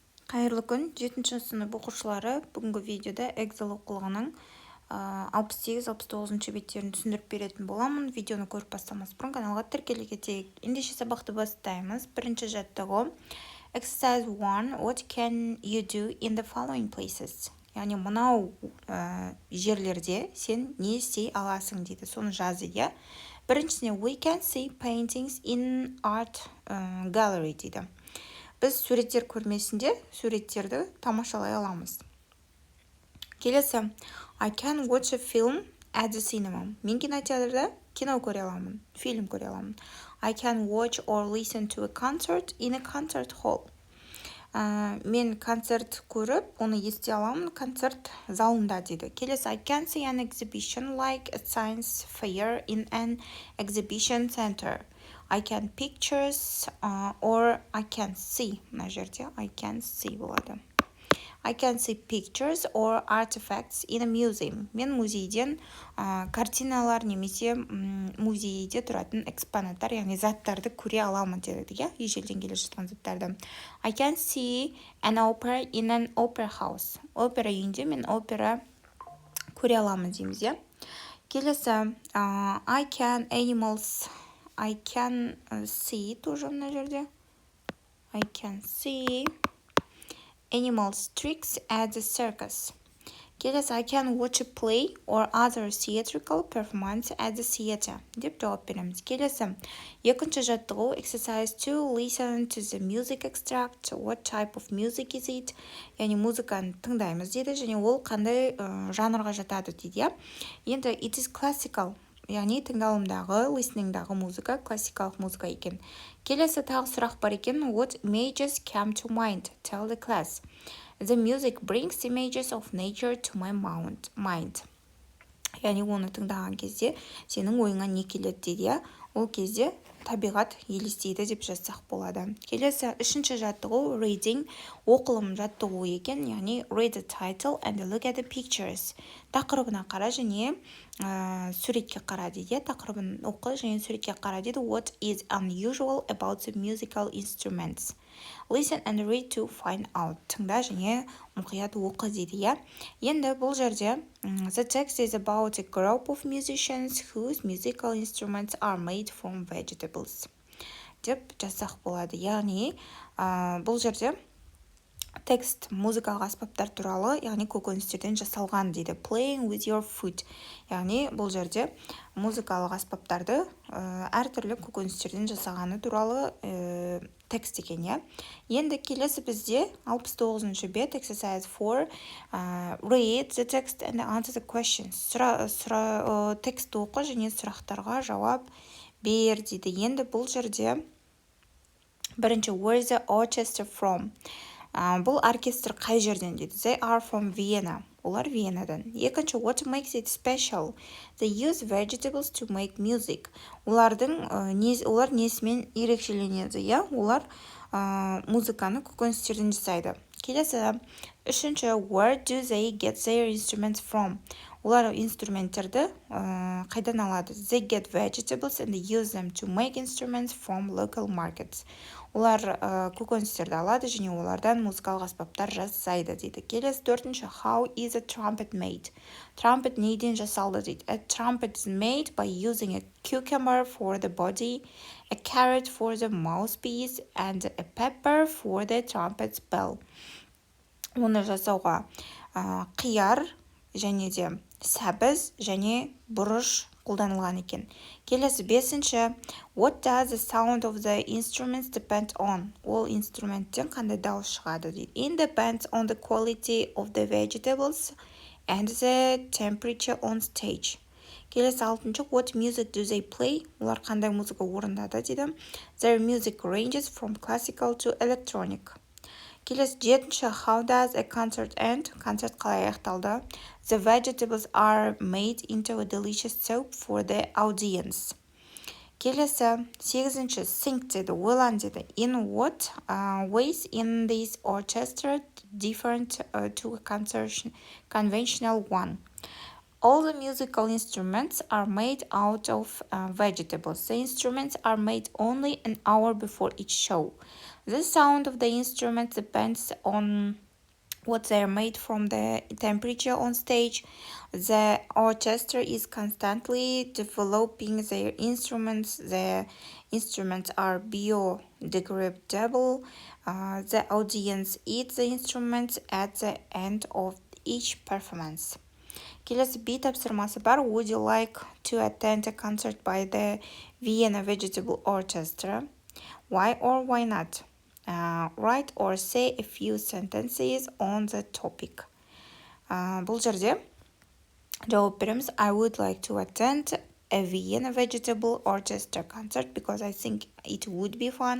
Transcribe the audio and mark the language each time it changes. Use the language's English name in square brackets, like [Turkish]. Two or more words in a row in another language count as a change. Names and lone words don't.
[Kazakh] Қайырлы күн, 7-ші сынып оқушылары бүгінгі видеода Эксел оқулығының 68-69 беттерін түсіндіріп беретін боламын. Видеоны көріп бастамас бұрын каналға тіркеле кетейік. Ендеше сабақты бастаймыз. Бірінші жаттығу. [English] Exercise 1. What can you do in the following places? [Kazakh] Яғни мынау жерлерде сен не істей аласың дейді. Соны жаз дейді. Біріншісіне [English] we can see paintings in art gallery [Kazakh] дейді. Біз суреттер көрмесінде суреттерді тамашалай аламыз. Келесі, [English] I can watch a film at the cinema. [Kazakh] Мен кинотеатрда кино көре аламын, фильм көре аламын. [English] I can watch or listen to a concert in a concert hall. [Kazakh] Мен концерт көріп, оны ести аламын концерт залында дейді. Келесі, [English] I can see an exhibition like a science fair in an exhibition center. I can pictures or I can see. [Kazakh] Мына жерде [English] I can see [Kazakh] болады. [English] I can see pictures or artifacts in a museum. [Kazakh] Мен музейден картиналар немесе музейде тұратын экспонаттар, яғни заттарды көре аламын деді, ежелден келе жатқан заттарды. [English] I can see an opera in an opera house. [Kazakh] Опера үйінде мен опера көре аламын дейміз, Келесі, [English] I can see тоже [Kazakh] мына жерде. [English] I can see animals tricks at the circus. Келесі, I can watch a play or other theatrical performance at the theater. [Kazakh] Деп жауап береміз. Келесі, екінші жаттығу. [English] Exercise 2. Listen to the music extract. What type of music is it? [Kazakh] Яғни музыканы тыңдаймыз дейді, және ол қандай жанрға жатады дейді. [English] Енді it is classical. [Kazakh] Яғни тыңдалымдағы, listeningдағы музыка классикалық музыка екен. Келесі тағы сұрақ бар екен. [English] What images come to mind? Tell the class. The music brings images of nature to my mind. [Kazakh] Яғни оны тыңдаған кезде сенің ойыңа не келеді дейді, Ол кезде табиғат елестейді деп жазсақ болады. Келесі үшінші жаттығу reading, оқылым жаттығу екен, яғни [English] read the title and look at the pictures. [Kazakh] Тақырыбына қара және суретке қара дейді. Тақырыбын оқы және суретке қара дейді. [English] What is unusual about the musical instruments? Listen and read to find out. [Kazakh] Тыңда және мұқият оқы дейді, Енді бұл жерде [English] the text is about a group of musicians whose musical instruments are made from vegetables. [Kazakh] Деп жазсақ болады. Яғни бұл жерде текст музыкалық аспаптар туралы, яғни көкөністерден жасалған дейді. [English] Playing with your food. [Kazakh] Яғни бұл жерде музыкалық аспаптарды әртүрлі көкөністерден жасағаны туралы текст екен, Енді келесі бізде 69-шы бет, [English] exercise 4, read the text and answer the questions. [Kazakh] Текст оқы және сұрақтарға жауап бер дейді. Енді бұл жерде бірінші, [English] where is the orchestra from? [Kazakh] Бұл оркестр қай жерден дейді. [English] They are from Vienna. [Kazakh] Олар Венадан. Екінші, [English] what makes it special? They use vegetables to make music. [Kazakh] Олар несімен ерекшеленеді, Олар музыканы көкөністерден жасайды. Келесі, үшінші, [English] where do they get their instruments from? [Kazakh] Олар инструменттерді қайдан алады? [English] They get vegetables and use them to make instruments from local markets. [Kazakh] Олар көкөністерді алады және олардан музыкалық аспаптар жасайды дейді. Келесі төртінші, [English] how is a trumpet made? Trumpet [Kazakh] неден жасалды дейді. [English] A trumpet is made by using a cucumber for the body, a carrot for the mouthpiece, and a pepper for the trumpet's bell. [Kazakh] Оны жасауға қияр және де сәбіз және бұрыш қолданылған екен. Келесі бесінші, [English] what does the sound of the instruments depend on? [Kazakh] Ол инструменттен қандай дауыс шығады дейді. [English] It depends on the quality of the vegetables and the temperature on stage. [Kazakh] Келесі алтыншы, [English] what music do they play? [Kazakh] Олар қандай музыка орындады дейді. [English] Their music ranges from classical to electronic. [Kazakh] Келесі жетінші, [English] how does a concert end? [Kazakh] Концерт қалай аяқталды? [English] The vegetables are made into a delicious soup for the audience. [Kazakh] Келесі сегізінші, think деді, ойлан деді. [English] In what ways in this orchestra different to a conventional one? All the musical instruments are made out of vegetables. The instruments are made only an hour before each show. The sound of the instrument depends on what they're made from, the temperature on stage. The orchestra is constantly developing their instruments. The instruments are biodegradable. The audience eats the instruments at the end of each performance. [Kazakh] Келесі B тапсырмасы бар. [English] Would you like to attend a concert by the Vienna Vegetable Orchestra? Why or why not? Write or say a few sentences on the topic. [Kazakh] Бұл жерде жауап береміз. [English] I would like to attend a Vienna Vegetable Orchestra concert because I think it would be fun.